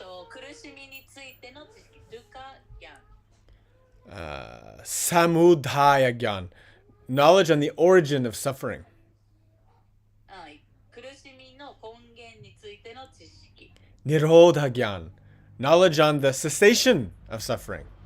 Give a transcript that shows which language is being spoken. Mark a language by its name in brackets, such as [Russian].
[Japanese] 苦しみについての知識。 [English] Dukkha gyan. Samudhaya gyan, knowledge on the origin of suffering. [Japanese] 苦しみの根源についての知識。 [English] Nirodha gyan, knowledge on the cessation of suffering.